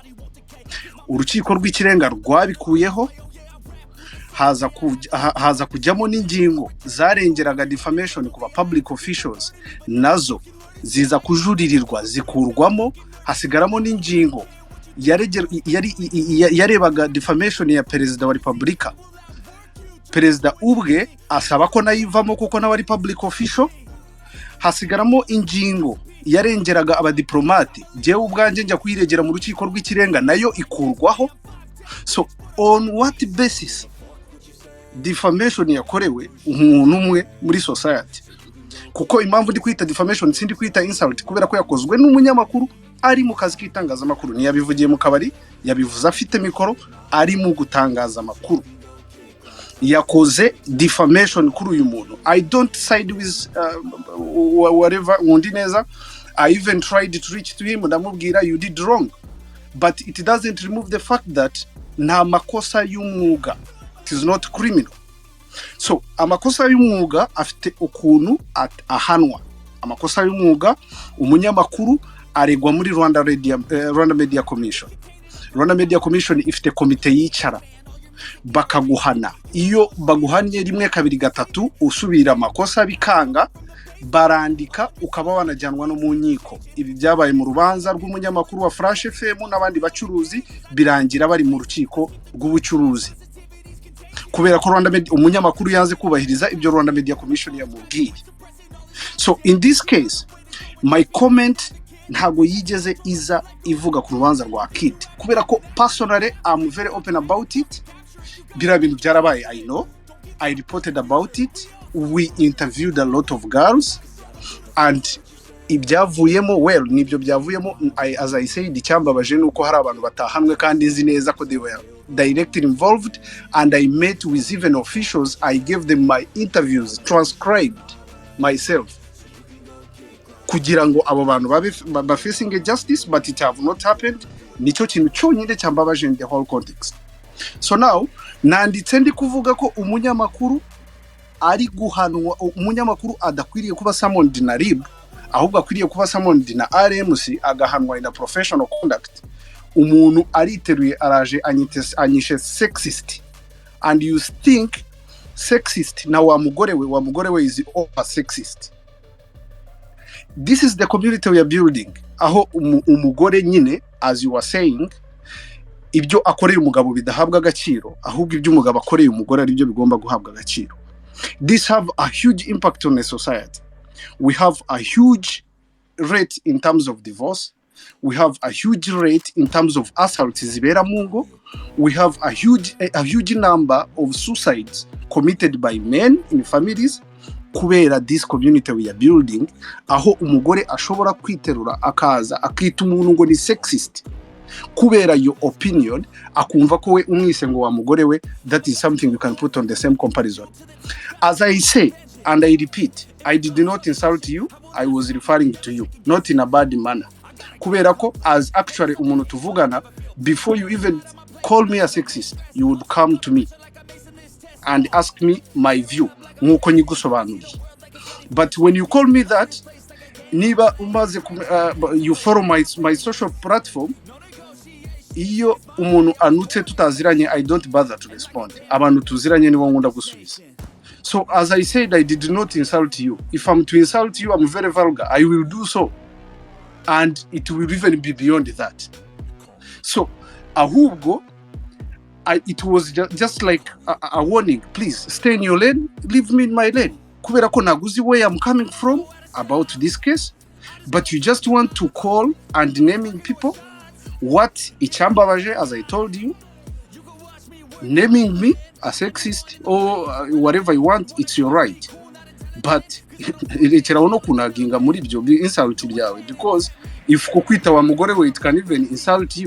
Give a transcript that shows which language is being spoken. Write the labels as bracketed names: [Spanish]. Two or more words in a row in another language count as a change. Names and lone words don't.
[Kinyarwanda] Urukiko rw'ikirenga rwabikuyeho, haza kujyamo n'ingingo zarengeraga defamation ku ba [English] public officials, [Kinyarwanda] nazo ziza kujuririrwa zikurwamo, hasigaramo n'ingingo yarebaga defamation ya perezida wa Republika. Perezida ubwe asaba ko nayivamo kuko nawe ari [English] public official. [Kinyarwanda] Hasigaramo ingingo yarengeraga abadiplomate, jewe ubwanje njya kuyiregera mu rukiko rw'ikirenga, nayo ikurwaho. [English] So on what basis defamation [Kinyarwanda] yakorewe umuntu umwe muri society? Kuko impamvu ndi kwita defamation sindi kwita insult, kubera ko yakozwe n'umunyamakuru ari mu kazi k'itangazamakuru. Niyabivugiye mu kabari, yabivuze afite mikoro, ari mu gutangaza amakuru. Yakoze defamation kuri uyu muntu. [English] I don't side with whatever Nkundineza. I even tried to reach to him, ndamubwira you did wrong, but it doesn't remove the fact that [Kinyarwanda] nta makosa y'umwuga, [English] it is not criminal. [Kinyarwanda] So amakosa y'umwuga afite ukuntu ahanwa. Amakosa y'umwuga umunyamakuru aregwa muri Rwanda Media Commission. Rwanda Media Commission ifite komite yicara bakaguhana. Iyo baguhanye rimwe kabiri gatatu usubira amakosa bikanga, barandika ukaba wanajyanwa no mu nkiko. Ibi byabaye mu rubanza rw'umunyamakuru wa Flash FM n'abandi bacuruzi, birangira bari mu rukiko rw'ubucuruzi kubera ko umunyamakuru yanze kubahiriza ibyo Rwanda Media Commission yamubwiye. [English] So in this case, my comment [Kinyarwanda] ntago yigeze iza ivuga ku rubanza rwa Kid kubera ko [English] personally I'm very open about it. [Kinyarwanda] Bira bintu byarabaye, [English] I know, I reported about it, we interviewed a lot of girls, and [Kinyarwanda] ibyavuyemo nibyo byavuyemo. [English] As I said, [Kinyarwanda] icyambabaje nuko hari abantu batahanwe kandi nzi neza ko [English] they were directly involved, and I met with even officials. I gave them my interviews transcribed myself [Kinyarwanda] kugirango abo bantu ba [English] facing a justice, but it have not happened. [Kinyarwanda] Nico kintu cyonyine cyambabaje [English] in the whole context. So now [Kinyarwanda] nanditse ndi kuvuga ko umunyamakuru ari guhanwa, umunyamakuru adakwiriye kuba summoned na RIB, ahubwo akwiriye kuba summoned na RMC agahanwa [English] in a professional conduct. [Kinyarwanda] Umuntu ariteruye araje anyishe sexist, [English] and you think sexist [Kinyarwanda] na wa mugore we [English] is over sexist. This is the community we are building, [Kinyarwanda] aho umugore nyine, [English] as you were saying, [Kinyarwanda] ibyo akoreye umugabo bidahabwa agaciro, ahubwo ibyo umugabo akoreye umugore ari byo bigomba guhabwa agaciro. [English] This have a huge impact on the society. We have a huge rate in terms of divorce. We have a huge rate in terms of assaults [Kinyarwanda] zibera mungo. [English] We have a huge number of suicides committed by men in families. Kubera this community we are building, [Kinyarwanda] aho umugore ashobora kwiterura akaza akita umuntu ngo ni sexist kubera [English] your opinion, [Kinyarwanda] akumva ko we umwise ngo wa mugore we, [English] that is something you can put on the same comparison. As I say and I repeat, I did not insult you, I was referring to you, not in a bad manner. [Kinyarwanda] Kubera ko [English] as actually [Kinyarwanda] umuntu tuvugana, [English] before you even call me a sexist, you would come to me and ask me my view [Kinyarwanda] nkuko nyigusobanuriye. [English] But when you call me that, [Kinyarwanda] niba umaze [English] you follow my social platform, [Kinyarwanda] iyo umuntu anutse tutaziranye, [English] I don't bother to respond. [Kinyarwanda] Abantu tuziranye nibo nkunda gusubiza. [English] So as I said, I did not insult you. If I'm to insult you, I'm very vulgar. I will do so, and it will even be beyond that. So ahubwo it was just like a warning. Please stay in your lane, leave me in my lane. [Kinyarwanda] Kubera ko naguzi [English] where I'm coming from about this case, but you just want to call and naming people. What icyambabaje, as I told you, naming me a sexist or whatever you want, it's your right. [Kinyarwanda] But irekeraho no kunaginga muri byo insult byawe, [English] because if [Kinyarwanda] kukwita wa mugore we, [English] it can even insult you.